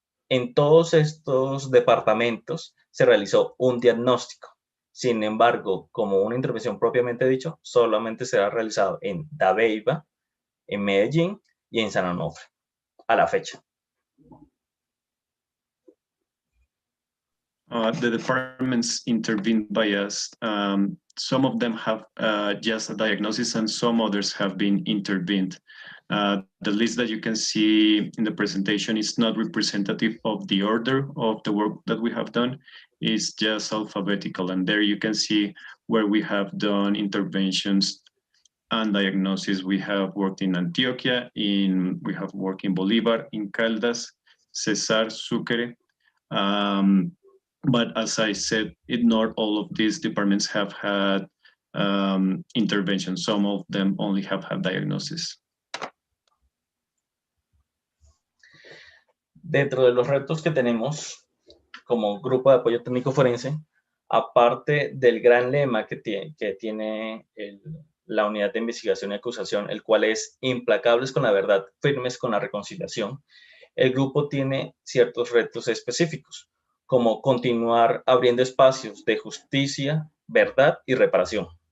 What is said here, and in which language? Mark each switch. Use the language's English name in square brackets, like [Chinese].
[Spanish] En todos estos departamentos se realizó un diagnóstico. Sin embargo, como una intervención propiamente dicho, solamente se ha realizado en Dabeiba, en Medellín y en San Onofre, a la fecha. [English] The departments intervened by us. Some of them have just a diagnosis and some others have been intervened. The list that you can see in the presentation is not representative of the order of the work that we have done. It's just alphabetical, and there you can see where we have done interventions and diagnosis. We have worked in Antioquia, we have worked in Bolívar, in Caldas, Cesar, Sucre. But as I said, not all of these departments have had intervention. Some of them only have had diagnosis. [Spanish] Dentro de los retos que tenemos como grupo de apoyo técnico forense, aparte del gran lema que tiene la unidad de investigación y acusación, el cual es implacables con la verdad, firmes con la reconciliación, el grupo tiene ciertos retos específicos, como continuar abriendo espacios de justicia, verdad y reparación.